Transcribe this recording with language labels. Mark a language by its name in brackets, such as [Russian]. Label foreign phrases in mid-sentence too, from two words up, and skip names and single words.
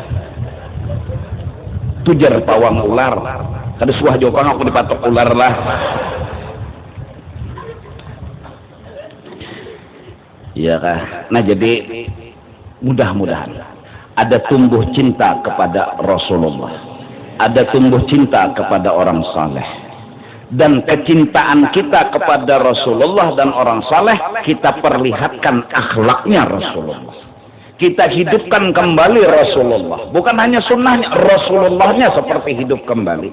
[Banjar] Tujar pawang ular. Kada suah jopang aku dipatok ular lah. Iya kah? [Indonesian] Nah jadi mudah-mudahan ada tumbuh cinta kepada Rasulullah, ada tumbuh cinta kepada orang saleh, dan kecintaan kita kepada Rasulullah dan orang saleh kita perlihatkan akhlaknya Rasulullah. Kita hidupkan kembali Rasulullah, bukan hanya sunnahnya, Rasulullahnya seperti hidup kembali.